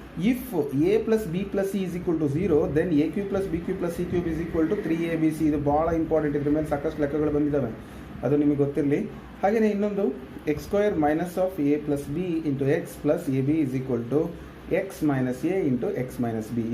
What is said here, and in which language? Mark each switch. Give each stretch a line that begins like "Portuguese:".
English: If a + b + c = 0, then a³ + b³ + c³ = 3abc.
Kannada: ಇದು ಭಾಳ important. ಇದ್ರ ಮೇಲೆ ಸಾಕಷ್ಟು ಲೆಕ್ಕಗಳು ಬಂದಿದ್ದಾವೆ, ಅದು ನಿಮಗೆ ಗೊತ್ತಿರಲಿ. ಹಾಗೆಯೇ ಇನ್ನೊಂದು x² - a + b × x + ab = x - a × x - b.